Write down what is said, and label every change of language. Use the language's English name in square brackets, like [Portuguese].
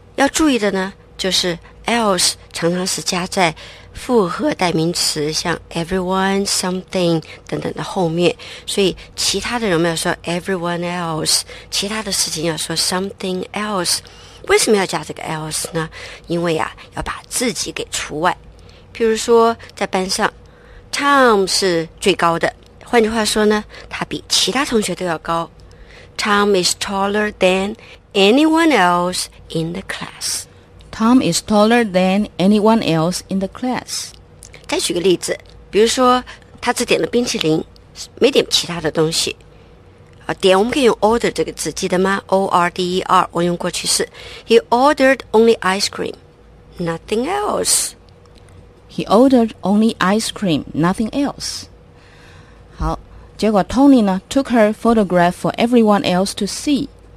[Chinese] 要注意的呢就是 else 常常是加在复合代名词，像 everyone something 等等的后面，所以其他的人们要说 [English] everyone else， [Chinese] 其他的事情要说 [English] something else。 [Chinese] 为什么要加这个 else 呢？因为啊，要把自己给除外。譬如说，在班上 ，Tom 是最高的。换句话说呢，他比其他同学都要高。 [English] Tom is taller than anyone else in the class. Tom is taller than anyone else in the class. [Chinese] 再举个例子，比如说，他只点了冰淇淋，没点其他的东西。点我们可以用 order 这个字，记得吗？O-R-D-E-R 我用过去式。 [English] He ordered only ice cream, nothing else. He ordered only ice cream, nothing else. [Chinese] 好，结果 [English] Tony 呢 took her photograph for everyone else to see.